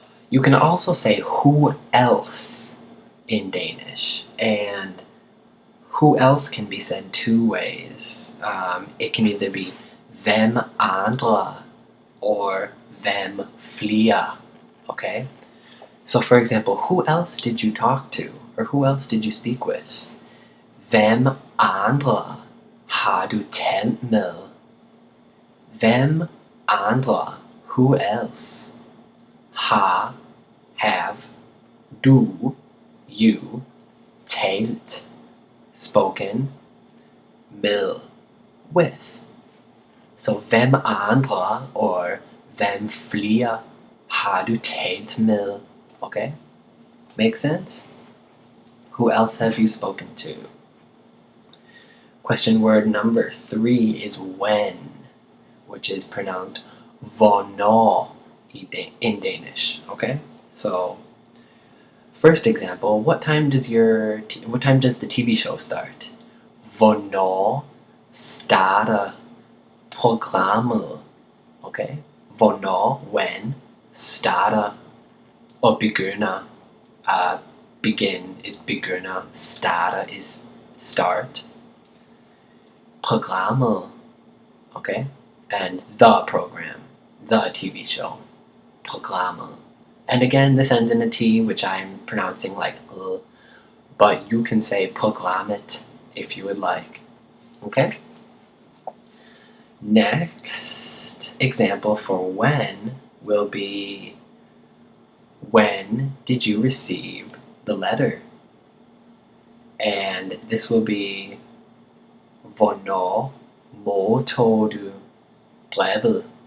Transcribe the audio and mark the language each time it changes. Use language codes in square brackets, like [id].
[en] You can also say who else in Danish, and who else can be said 2 ways. It can either be [da] hvem andre [en] or [da] hvem flere. [en] Okay? So for example, who else did you talk to? Or who else did you speak with? [da] Hvem andre har du talt med? Hvem andre, [en] who else, [da] har, have, du, you, talt, spoken, med, with. So hvem andre or hvem flere har du talt med? [en] Okay? Make sense? Who else have you spoken to? Question word number 3 is when, which is pronounced hvornår in Danish. Okay? So, first example, what time does the TV show start? [da] Hvornår starter programmet? Okay? Hvornår, when, starter, og begynder. [en] Begin is begynder, starter is start. Programmet, okay? And the program, the TV show. Programmet. And again, this ends in a T, which I'm pronouncing like but you can say programmet if you would like. Okay? Next example for when will be, when did you receive the letter? And this will be [da] hvornår modtog du brevet?